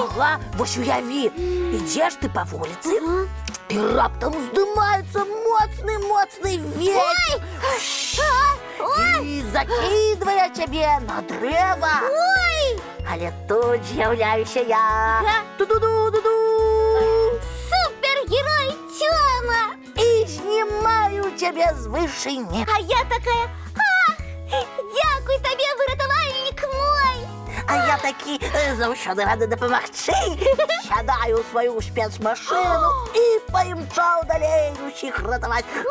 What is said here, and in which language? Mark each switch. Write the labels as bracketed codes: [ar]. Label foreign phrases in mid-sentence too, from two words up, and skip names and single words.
[be] Ага, вось уяві, ідзеш ты па вуліцы, і раптам уздымаецца моцны ветер. І закідвае цябе на дрэва. Ой! Але тут з'яўляюся я. Ту-ду-ду-ду-ду. Супергерой Тёма! І знімаю цябе з вышыні. А я такая: ах, дзякуй табе, выратавальнік мой! А я такі заўсёды рады дапамагчы. Сядаю ў сваю спецмашыну і паімчаў далей усіх ратаваць.